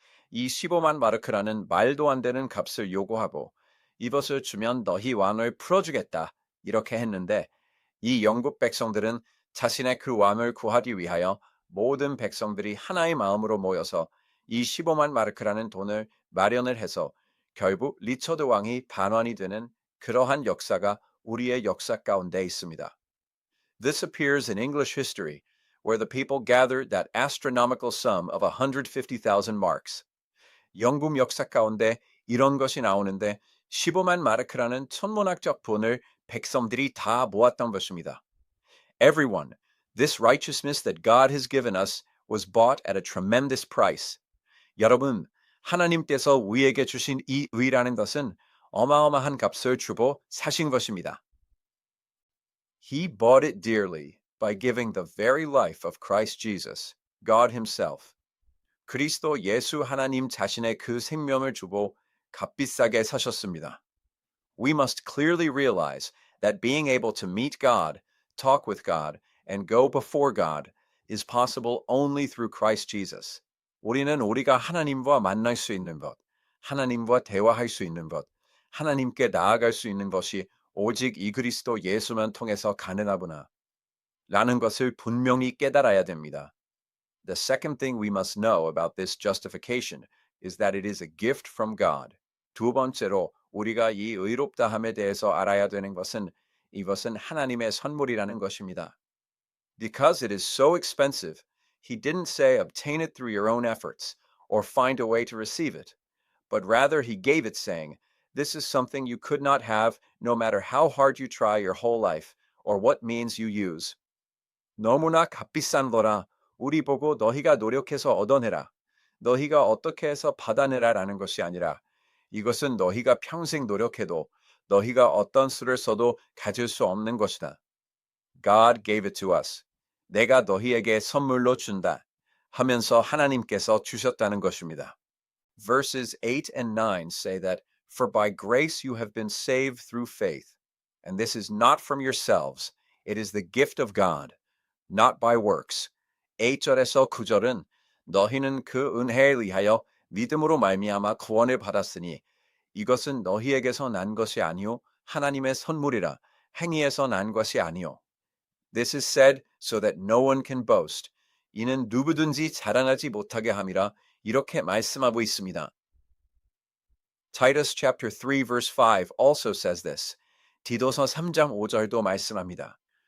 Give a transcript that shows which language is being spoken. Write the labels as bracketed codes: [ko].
[ko] 이 15만 마르크라는 말도 안 되는 값을 요구하고 이것을 주면 너희 왕을 풀어주겠다 이렇게 했는데 이 영국 백성들은 자신의 그 왕을 구하기 위하여 모든 백성들이 하나의 마음으로 모여서 이 15만 마르크라는 돈을 마련을 해서 결국 리처드 왕이 반환이 되는 그러한 역사가 우리의 역사 가운데 있습니다. [en] This appears in English history, where the people gathered that astronomical sum of 150,000 marks. [ko] 영국 역사 가운데 이런 것이 나오는데 15만 마르크라는 천문학적 돈을 백성들이 다 모았던 것입니다. [en] Everyone, this righteousness that God has given us was bought at a tremendous price. [ko] 여러분, 하나님께서 우리에게 주신 이 의라는 것은 어마어마한 값을 주고 사신 것입니다. [en] He bought it dearly by giving the very life of Christ Jesus, God Himself. [ko] 그리스도 예수 하나님 자신의 그 생명을 주고 값비싸게 사셨습니다. [en] We must clearly realize that being able to meet God, talk with God, and go before God is possible only through Christ Jesus. [ko] 우리는 우리가 하나님과 만날 수 있는 것, 하나님과 대화할 수 있는 것, 하나님께 나아갈 수 있는 것이 오직 이 그리스도 예수만 통해서 가능하구나 라는 것을 분명히 깨달아야 됩니다. [en] The second thing we must know about this justification is that it is a gift from God. [ko] 두 번째로 우리가 이 의롭다함에 대해서 알아야 되는 것은 이것은 하나님의 선물이라는 것입니다. [en] Because it is so expensive, he didn't say obtain it through your own efforts or find a way to receive it, but rather he gave it saying, this is something you could not have no matter how hard you try your whole life or what means you use. [ko] 너무나 값비싼 거라 우리 보고 너희가 노력해서 얻어내라. 너희가 어떻게 해서 받아내라라는 것이 아니라 이것은 너희가 평생 노력해도 너희가 어떤 수를 써도 가질 수 없는 것이다. [en] God gave it to us. [ko] 내가 너희에게 선물로 준다. 하면서 하나님께서 주셨다는 것입니다. [en] Verses 8 and 9 say that, For by grace you have been saved through faith, and this is not from yourselves, it is the gift of God, not by works. [ko] 8절에서 9절은 너희는 그 은혜에 의하여 믿음으로 말미암아 구원을 받았으니 이것은 너희에게서 난 것이 아니요 하나님의 선물이라 행위에서 난 것이 아니요. [en] This is said so that no one can boast. [ko] 이는 누구든지 자랑하지 못하게 함이라 이렇게 말씀하고 있습니다. [en] Titus chapter 3 verse 5 also says this. [ko] 디도서 3장 5절도 말씀합니다.